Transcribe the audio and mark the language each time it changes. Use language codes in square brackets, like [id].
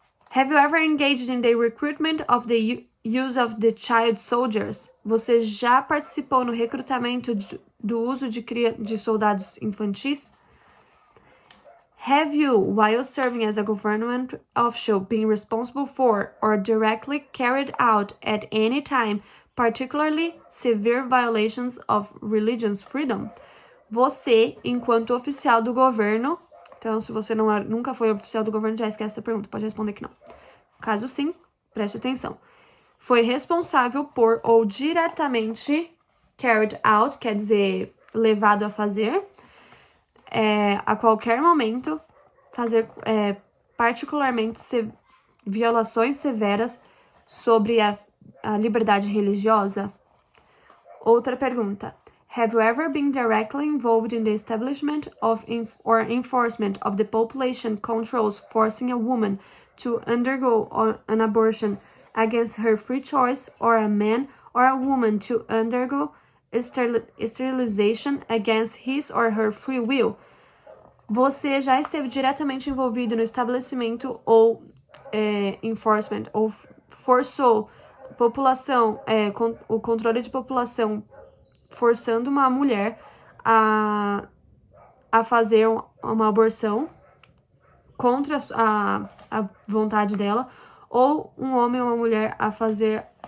[en] Have you ever engaged in the recruitment of the use of the child soldiers? [pt] Você já participou no recrutamento do uso de soldados infantis? [en] Have you, while serving as a government official, been responsible for or directly carried out at any time particularly severe violations of religion's freedom? [pt] Você, enquanto oficial do governo, então se você nunca foi oficial do governo, já esquece essa pergunta, pode responder que não. Caso sim, preste atenção. Foi responsável por ou diretamente [en] carried out, [pt] quer dizer, levado a fazer, a qualquer momento, fazer particularmente violações severas sobre a liberdade religiosa? Outra pergunta. [en] Have you ever been directly involved in the establishment of or enforcement of the population controls forcing a woman to undergo an abortion against her free choice, or a man or a woman to undergo sterilization against his or her free will? [pt] Você já esteve diretamente envolvido no estabelecimento ou enforcement, ou forçou população, o controle de população, forçando uma mulher a fazer uma aborção contra a vontade dela, ou um homem ou uma mulher a fazer...